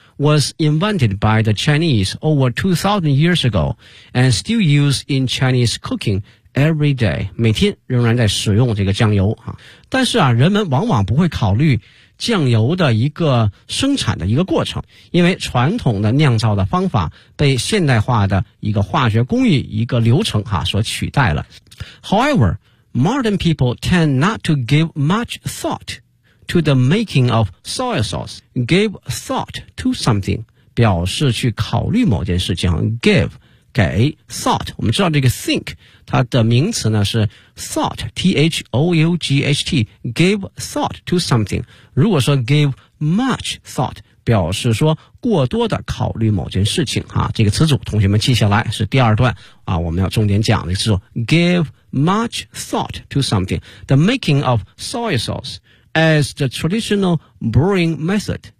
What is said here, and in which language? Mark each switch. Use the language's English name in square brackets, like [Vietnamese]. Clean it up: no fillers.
[English] Was invented by the Chinese over 2,000 years ago and still used in Chinese cooking every day. [Chinese] 每天仍然在使用这个酱油。但是啊，人们往往不会考虑酱油的一个生产的一个过程，因为传统的酿造的方法被现代化的一个化学工艺一个流程所取代了。 [English] However, modern people tend not to give much thoughtTo the making of soy sauce, give thought to something, [Chinese] 表示去考虑某件事情。 Give, 给 thought, 我们知道这个 think, 它的名词呢是 thought, T-H-O-U-G-H-T, [English] give thought to something. [Chinese] 如果说 [English] give much thought, [Chinese] 表示说过多的考虑某件事情。这个词组同学们记下来，是第二段我们要重点讲的词组。 [English] Give much thought to something, the making of soy sauce,As the traditional brewing method.